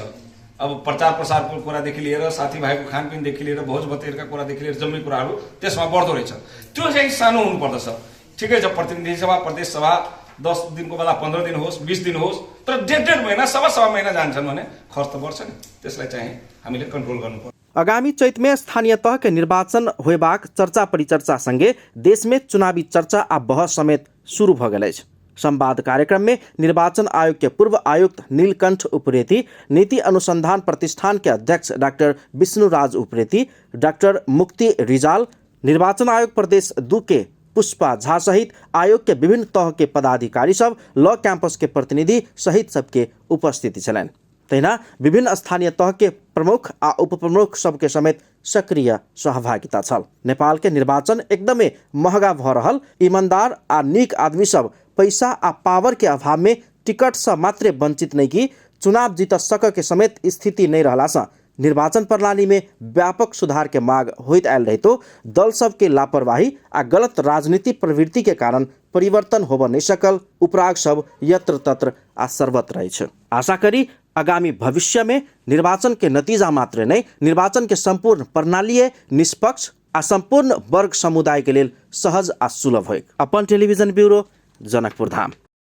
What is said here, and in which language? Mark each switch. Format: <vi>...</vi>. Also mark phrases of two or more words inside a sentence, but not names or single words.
<ne>अब प्रचार प्रसारको कुरादेखि लिएर साथीभाइको खानपिनदेखि लिएर भोज भतेरका कुरादेखि लिएर जम्मै कुराहरू त्यसमा बढ्दो रहेछ। त्यो चाहिँ सानो हुनुपर्दछ। ठिकै छ, प्रतिनिधि सभा प्रदेश सभा 10 दिनको बेला 15 दिन होस् 20 दिन होस्, तर 1.5 महिना सवा महिना जान्छन् भने खर्च बढ्छ नि, त्यसलाई चाहिँ हामीले कन्ट्रोल गर्नुपर्छ।</ne> <mai>आगामी चैत में स्थानीय तह के निर्वाचन होबाक चर्चा परिचर्चा संगे देश में चुनावी चर्चा आ बहस समेत शुरू भ गेल अछि। संवाद कार्यक्रम में निर्वाचन आयोग के पूर्व आयुक्त नीलकंठ उप्रेती, नीति अनुसंधान प्रतिष्ठान के अध्यक्ष डॉक्टर विष्णुराज उप्रेती, डॉक्टर मुक्ति रिजाल, निर्वाचन आयोग प्रदेश 2 के पुष्पा झा सहित आयोग के विभिन्न तह के पदाधिकारी सब, लॉ कैंपस के प्रतिनिधि सहित सबके उपस्थिति छलैन। तहिना विभिन्न स्थानीय तह के प्रमुख आ उपप्रमुख सबके समेत सक्रिय सहभागिता छल। नेपाल के निर्वाचन एकदमै महंगा भ रहल, ईमानदार आ नीक आदमी सब पैसा आ पावर के अभाव में टिकट से मात्रे वंचित नहीं की चुनाव जीत सक के समेत स्थिति नहीं रहला से निर्वाचन प्रणाली में व्यापक सुधार के माग होइत आयल रही तो दल सब के लापरवाही आ गलत राजनीति प्रवृत्ति के कारण परिवर्तन होब नहीं सकल। उपराग सब यत्र तत्र आ सर्वत्र रही। आशा करी आगामी भविष्य में निर्वाचन के नतीजा मात्र नहीं, निर्वाचन के संपूर्ण प्रणाली निष्पक्ष आ संपूर्ण वर्ग समुदाय के लिए सहज आ सुलभ हो। अपन टेलीविजन ब्यूरो, जनकपुर धाम।</mai>